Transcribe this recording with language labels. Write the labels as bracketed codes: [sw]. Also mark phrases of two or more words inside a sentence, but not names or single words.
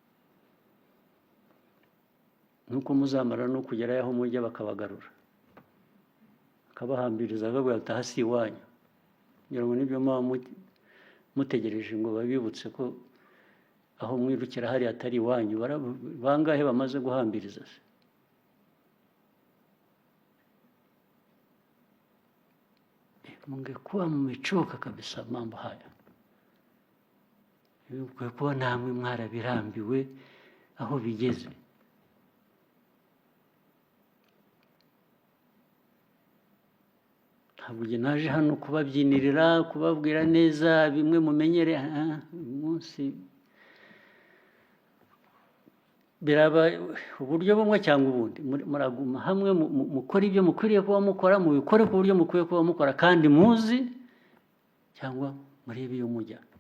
[rw] nuko muzamara no kugerayo aho mujya bakabagarura bakabahambiriza bakabwira ati aha si iwanyu kugira ngo nibyo muba mutegereje ngo babibutse ko aho mwirukira hariya atari iwanyu bangahe bamaze guhambiriza se [sw] mungekuwa mmechoka kabisa mambo haya kuwa namwe mwarabirambiwe aho bigeze [rw] ntabwo naje hano kubabyinirira kubabwira neza bimwe mumenyere umunsi biraba uburyo bumwe cyangwa ubundi muraguma hamwe mukora ibyo mukwiriye kuba mukora mubikore ku buryo mukwiye kuba mukora kandi muzi cyangwa murebe iyo mujya